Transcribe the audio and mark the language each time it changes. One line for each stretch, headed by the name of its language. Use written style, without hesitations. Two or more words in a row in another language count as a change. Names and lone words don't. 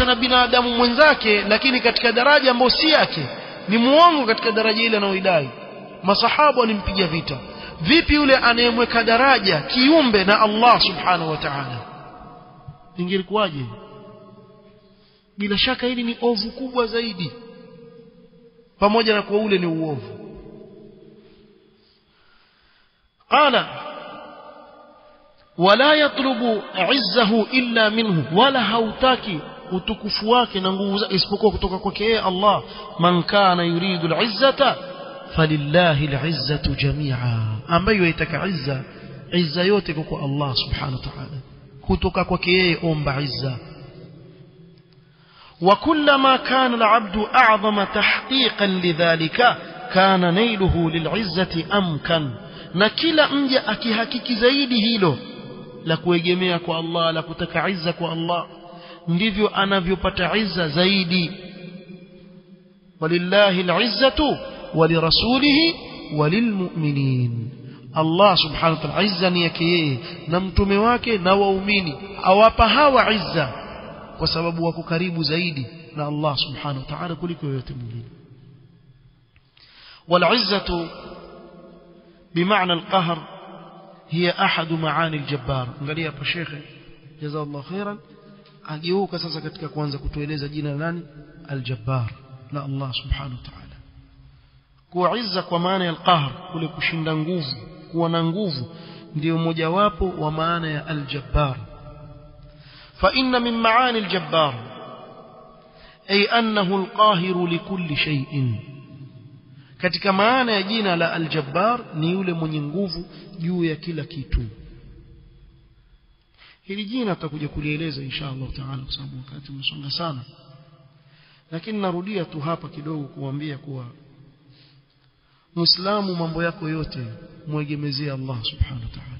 Swahili: na binadamu mwenzake lakini katika daraja ambayo si yake ni muongo katika daraja ile anaoidai masahaba walimpiga vita vipi yule anayemweka daraja kiumbe na Allah
Arabic: سبحانه وتعالى
Swahili: ingekuwaje bila shaka hili ni ovu kubwa zaidi pamoja na kwa ule ni uovu
Arabic: قال ولا يطلب عزه إلا منه
Swahili: wala hautaki utukufu wake na nguvu zake isipokuwa kutoka kwake yeye Allah
Arabic: من كان يريد العزة فلله العزة جميعا
Swahili: ambayo yataka izza yote kwa Allah
Arabic: سبحانه وتعالى
Swahili: kutoka kwake yeye omba izza
Arabic: وكلما كان العبد أعظم تحقيقا لذلك كان نيله للعزة أمكن
Swahili: na kila mja akihakiki zaidi hilo la kuegemea kwa Allah la kutaka izza kwa Allah ndivyo anavyopata izza zaidi
Arabic: ولله العزة ولرسوله وللمؤمنين
Swahili: Allah
Arabic: سبحانه وتعالى
Swahili: izza ni yake yeye na mtume wake na waumini awapa hawa izza kwa sababu wako karibu zaidi na Allah
Arabic: سبحانه وتعالى
Swahili: kuliko yote mwingine
Arabic: والعزة بمعنى القهر هي أحد معاني الجبار
Swahili: angalia hapa shekhe
Arabic: جزاك الله خيرا
Swahili: ageuka sasa katika kuanza kutueleza jina la nani al-jabbar la Allah
Arabic: سبحانه وتعالى
Swahili: Kwa izza kwa maana ya al-qahr, kule kushinda nguvu, kuwa na nguvu, ndio mojawapo wa maana ya al-jabbar.
Arabic: فإن من معاني الجبار أي أنه القاهر لكل شيء.
Swahili: Katika maana ya jina la al-jabbar ni yule mwenye nguvu juu ya kila kitu. Hili jina tutakuja kulieleza
Arabic: إن شاء الله تعالى
Swahili: kwa sababu wakati umesonga sana. Lakini narudia tu hapa kidogo kuambia kuwa Muislamu mambo yako yote muegemezee Allah
Arabic: سبحانه وتعالى.